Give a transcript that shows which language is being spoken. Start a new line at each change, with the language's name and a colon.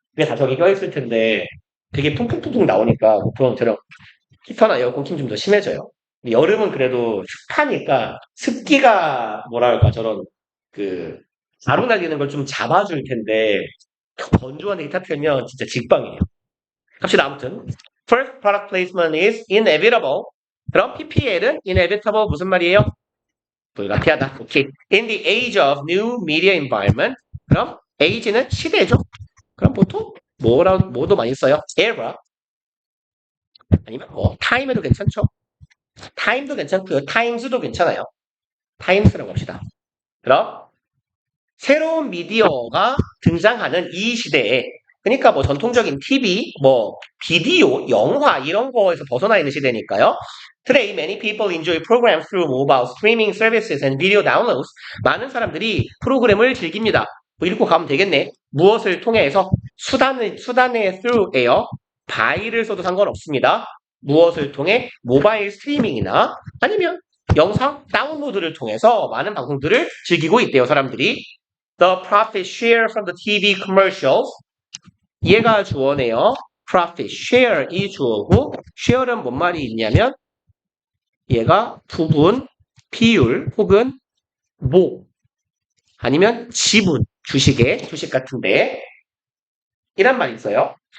Korean: 그게 다 저기 껴있을 텐데, 되게 퉁퉁퉁퉁 나오니까, 그럼 저런 히터나 에어컨 킴 좀 더 심해져요. 여름은 그래도 습하니까, 습기가, 뭐랄까, 저런, 그, 가루 날리는 걸 좀 잡아줄 텐데, 건조한 데이터 틀면 진짜 직방이에요. 갑시다, 아무튼.
English: First product placement is inevitable.
Korean: 그럼 PPL은 inevitable 무슨 말이에요? 불가피하다. 오케이.
English: In the age of new media environment.
Korean: 그럼 age는 시대죠. 그럼 보통 뭐도 많이 써요?
English: era.
Korean: 아니면 뭐 time에도 괜찮죠. time도 괜찮고요. times도 괜찮아요. times라고 합시다. 그럼 새로운 미디어가 등장하는 이 시대에 그러니까 뭐 전통적인 TV, 뭐 비디오, 영화 이런 거에서 벗어나 있는 시대니까요.
English: Today, many people enjoy programs through mobile streaming services and video downloads.
Korean: 많은 사람들이 프로그램을 즐깁니다. 뭐 읽고 가면 되겠네. 무엇을 통해서 수단의 through예요. by를 써도 상관없습니다. 무엇을 통해 모바일 스트리밍이나 아니면 영상 다운로드를 통해서 많은 방송들을 즐기고 있대요, 사람들이.
English: The profit share from the TV commercials.
Korean: 얘가 주어네요. profit share 이 주어고 share는 뭔 말이 있냐면 얘가 부분, 비율 혹은 모 아니면 지분, 주식 같은데 이란 말이 있어요.